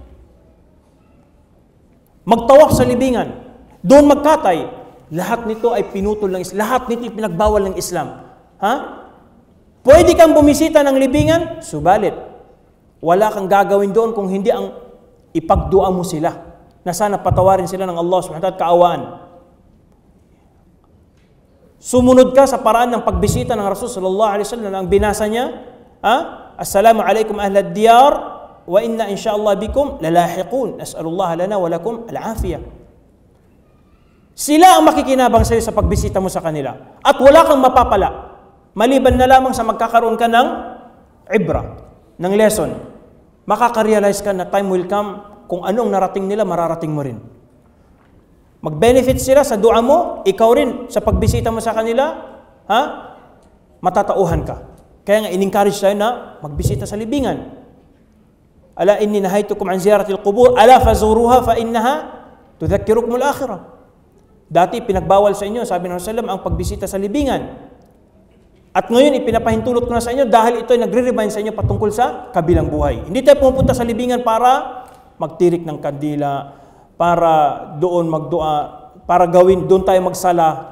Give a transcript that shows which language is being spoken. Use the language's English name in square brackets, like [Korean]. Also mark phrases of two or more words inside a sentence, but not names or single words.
[Filipino] Magtawaf sa libingan. Doon magkatay. Lahat nito ay pinutol ng Islam. Lahat nito ay pinagbawal ng Islam. Pwede kang bumisita ng libingan, subalit wala kang gagawin doon kung hindi ang ipagdua mo sila na sana patawarin sila ng Allah [Arabic] سبحانه وتعالى, [Filipino] kaawaan. Sumunod ka sa paraan ng pagbisita ng Rasul [Arabic] صلى الله عليه وسلم [Filipino] na ang binasa niya, [Arabic] السلام عليكم أهل الديار وإنا إن شاء الله بكم للاحقون. نسأل الله لنا ولكم العافية. [Filipino] Sila ang makikinabang sa iyo sa pagbisita mo sa kanila. At wala kang mapapala. Maliban na lamang sa magkakaroon ka ng ibra. ng lesson, makaka-realize ka na [English] time will come, [Filipino] kung anong narating nila, mararating mo rin. Mag-benefit sila sa dua mo, ikaw rin sa pagbisita mo sa kanila, matatauhan ka. Kaya nga, in-encourage tayo na magbisita sa libingan. [Arabic] ألا إني نهيتكم عن زيارة القبور ألا فزوروها فإنها تذكركم الآخرة. [Filipino] Dati pinagbawal sa inyo, sabi ng Rasulullah, ang pagbisita sa libingan. At ngayon, ipinapahintulot ko na sa inyo dahil ito ay nagre-remind sa inyo patungkol sa kabilang buhay. Hindi tayo pumunta sa libingan para magtirik ng kandila, para doon magdua, para gawin, doon tayo magsala.